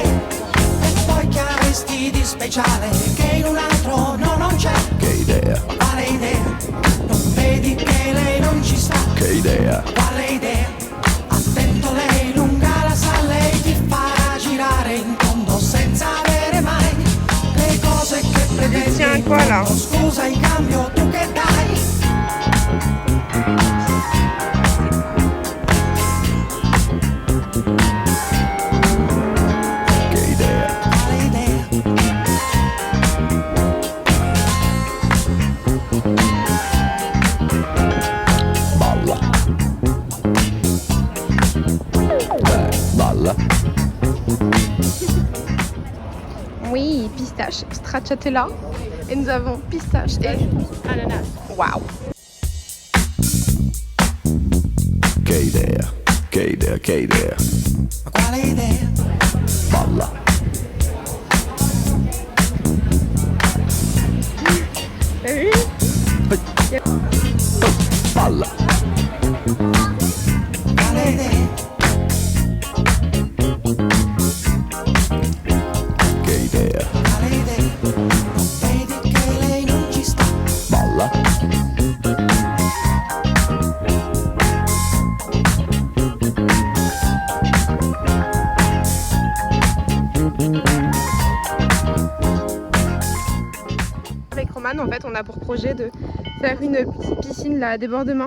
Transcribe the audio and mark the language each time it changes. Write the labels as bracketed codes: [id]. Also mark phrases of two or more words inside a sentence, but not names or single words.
[it] E poi che avresti di speciale che in un altro no, non c'è? Che idea? Quale idea? Non vedi che lei non ci sta? Che idea? Quale idea? Attento, lei lunga la sa, lei ti farà girare in tondo senza avere mai le cose che pretendi. [fr] Tiens quoi là? [it] Scusa in cambio tu che dai? Che idea? Quale idea? Balla. Balla. [fr] Oui, pistache, stracciatella. Et nous avons pistache et ananas. Waouh. [it] Che idea? Che idea? Che idea? Quale idea? Balla. [fr] T'as vu? [it] Balla. Quale idea? Che idea? Quale idea? Non vedi che lei non ci sta? Balla. [fr] Avec Roman, en fait, on a pour projet de faire une petite piscine là, à débordement.